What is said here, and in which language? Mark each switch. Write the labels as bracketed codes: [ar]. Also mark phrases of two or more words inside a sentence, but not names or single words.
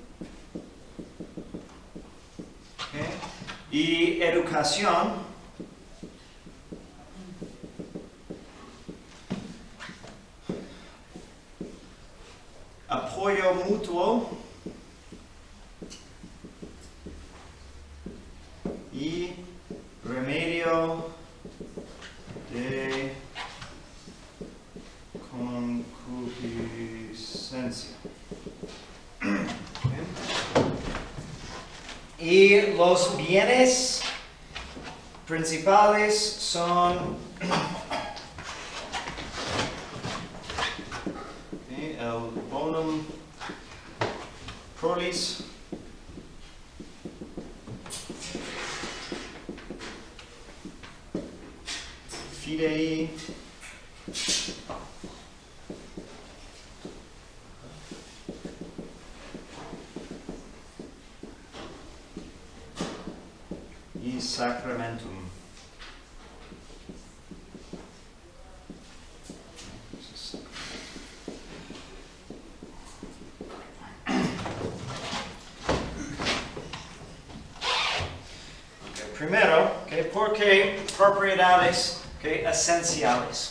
[es] okay, y educación, apoyo mutuo y remedio de concupiscencia. Y los bienes principales son el bonum [la] prolis, fidei, [es] y sacramentum. Primero, ¿por qué propiedades esenciales?